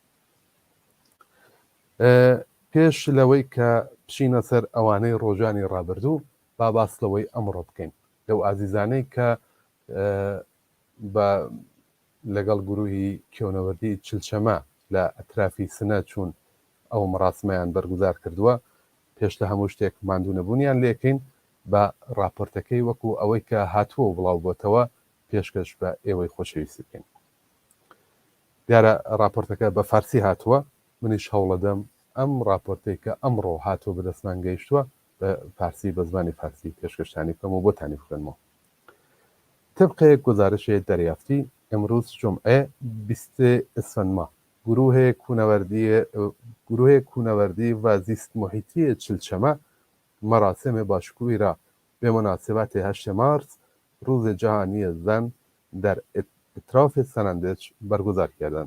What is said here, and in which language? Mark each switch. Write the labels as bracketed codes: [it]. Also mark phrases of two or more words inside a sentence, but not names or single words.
[ckb] پێش لەوەی کە پشینە سەر ئەوانەی ڕۆژانی ڕابردوو با باس لەوەی ئەمڕۆ بکەین لەو ئازیزانەی کە لەگەڵ گروهی کێونەوەردی چلچەمە لە ئەترافی سنە چوون ئەو مەراسمەیان بەرگوزار کردووە پێش لە هەموو شتێک ماندوو نەبوونیان لێکەین بە راپۆرتەکەی وەکو ئەوەی کە هاتووە و بڵاو بۆتەوە پێشکەش بە ئێوەی خۆشەویستی بکەین. دیارە راپۆرتەکە بە فارسی هاتووە منیش هەوڵەدەم ئەم راپۆرتەی کە ئەمڕۆ هاتووە بەدەستمان گەیشتووە بە فارسی بە زمانی فارسی پێشکەشتانی بکەم و بۆتانی بخوێنمەوە. [fa] طبقەیەک گزارشێ دەریافتی امروز جمعه 20 اسفند ماه گروه کوهنوردی و زیست محیطی چلچمه مراسم باشکوهی را به مناسبت 8 مارس روز جهانی زن در اطراف سنندج برگزار کردند.